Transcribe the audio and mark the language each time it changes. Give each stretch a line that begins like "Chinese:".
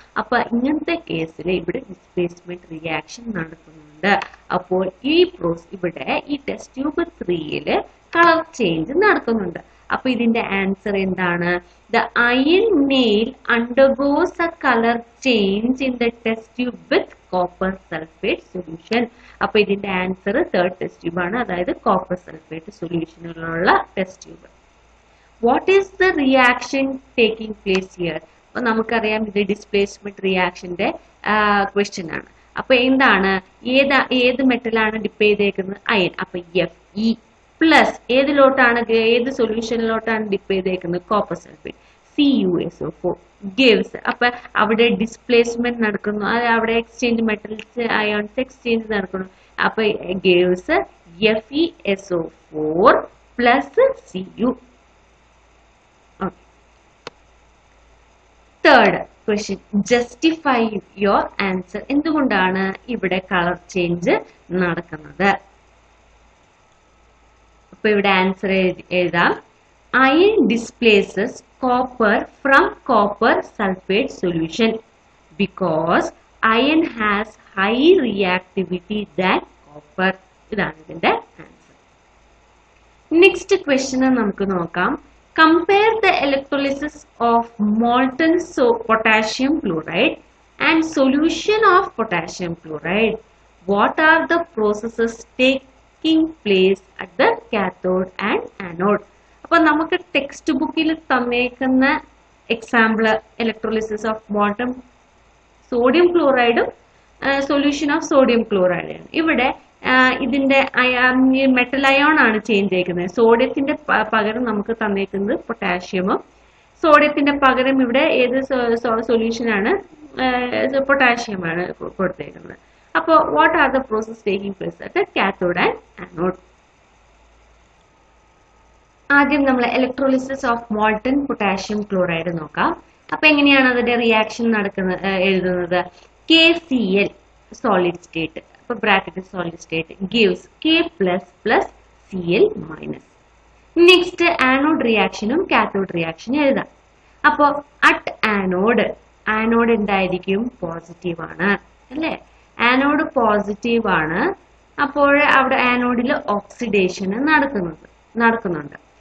Malayalam: അപ്പൊ ഇങ്ങനത്തെ കേസിൽ ഇവിടെ ഡിസ്പ്ലേസ്മെന്റ് റിയാക്ഷൻ നടക്കുന്നുണ്ട്. അപ്പോൾ ഇവിടെ ഈ ടെസ്റ്റ് ട്യൂബ് 3 കളർ ചേഞ്ച് നടക്കുന്നുണ്ട്. അപ്പൊ ഇതിന്റെ ആൻസർ എന്താണ്?
English: The iron nail undergoes a color change in the test tube with copper sulfate solution.
Malayalam: അപ്പൊ ഇതിന്റെ ആൻസർ തേർഡ് ടെസ്റ്റ് ട്യൂബ് ആണ്, അതായത് copper sulphate സൊല്യൂഷനിലുള്ള test tube.
English: What is the reaction taking place here?
Malayalam: അപ്പൊ നമുക്കറിയാം ഇത് displacement റിയാക്ഷന്റെ question ആണ്. അപ്പൊ എന്താണ്, ഏത് മെറ്റലാണ് ഡിപ്പ് ചെയ്തേക്കുന്നത്? അയൺ. അപ്പൊ Fe പ്ലസ് ഏത് സൊല്യൂഷനിലോട്ടാണ് ഡിപ്പ് ചെയ്തേക്കുന്നത്? Copper sulphate. CuSO4 gives. അപ്പൊ അവിടെ ഡിസ്പ്ലേസ്മെന്റ് നടക്കുന്നു, അവിടെ എക്സ്ചേഞ്ച് മെറ്റൽസ് അയോൺസ് എക്സ്ചേഞ്ച് നടക്കുന്നു. അപ്പൊ gives FeSO4 plus Cu.
English: Third question, justify your answer.
Malayalam: എന്തുകൊണ്ടാണ് ഇവിടെ കളർ ചേഞ്ച് നടക്കുന്നത്? അപ്പൊ ഇവിടെ ആൻസർ എഴുതാം.
English: Iron displaces copper from copper sulfate solution because iron has high reactivity than copper.
Malayalam: ഇതാണ് ഇതിന്റെ ആൻസർ. നെക്സ്റ്റ് ക്വസ്റ്റ്യൻ നമുക്ക് നോക്കാം.
English: Compare the electrolysis of molten potassium chloride and solution of potassium chloride. What are the processes taking place at the cathode and anode?
Malayalam: അപ്പൊ നമുക്ക് text ബുക്കിൽ തന്നേക്കുന്ന example electrolysis of molten sodium ക്ലോറൈഡും solution of sodium ക്ലോറൈഡാണ്. ഇവിടെ ഇതിന്റെ metal ion ആണ് change ചെയ്യിക്കുന്നത്. സോഡിയത്തിന്റെ പകരം നമുക്ക് തന്നേക്കുന്നത് പൊട്ടാഷ്യമും, സോഡിയത്തിന്റെ പകരം ഇവിടെ ഏത് സൊല്യൂഷൻ ആണ്? പൊട്ടാഷ്യം ആണ് കൊടുത്തേക്കുന്നത്.
English: അപ്പോൾ what are the process taking place at cathode and anode?
Malayalam: ആദ്യം നമ്മൾ electrolysis of molten potassium chloride നോക്കാം. അപ്പൊ എങ്ങനെയാണ് അതിന്റെ റിയാക്ഷൻ നടക്കുന്നത് എഴുതുന്നത്? KCl സോളിഡ് സ്റ്റേറ്റ്, അപ്പൊ bracket solid state gives K plus plus Cl minus. Next anode റിയാക്ഷനും cathode റിയാക്ഷനും എഴുതാം. അപ്പോ അറ്റ് ആനോഡ് എന്തായിരിക്കും? പോസിറ്റീവ് ആണ് അല്ലെ? ആനോഡ് പോസിറ്റീവ് ആണ്. അപ്പോൾ അവിടെ ആനോഡിൽ ഓക്സിഡേഷൻ നടക്കുന്നുണ്ട്.